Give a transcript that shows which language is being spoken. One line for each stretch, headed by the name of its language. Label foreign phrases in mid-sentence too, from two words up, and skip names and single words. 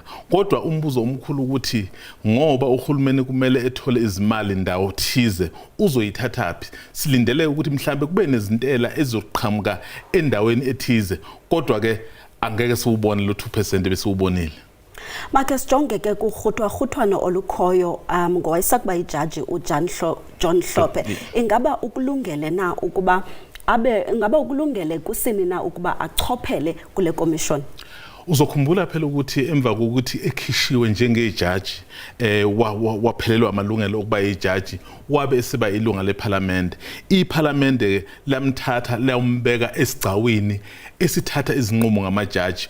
Zulu: Kodwa umbuzo omkhulu ukuthi ngoba uhulumeni kumele ethole izimali ndawo thize uzoyithathaphi. Silindele ukuthi mhlambe kube nezintela ezoqhamuka endaweni ethize kodwa ke angeke siubone lo 2% bese ubonile.
Xhosa: Make sijonge ke kurhutwa-rhutwano olukhoyo ngowayesakuba ijaji John Hlophe. Ingaba ukulungele na ukuba ingaba ukulungele kusini na ukuba achophele kule commission?
Zulu: Uzokhumbula phela ukuthi emva kokuthi ekhishiwe njengejaji waphelelwa amalungelo okuba ijaji wabe esiba ilunga leParliament.
Xhosa: iParliament lamthatha layombeka esigcawini esithatha izinqumo ngamajaji.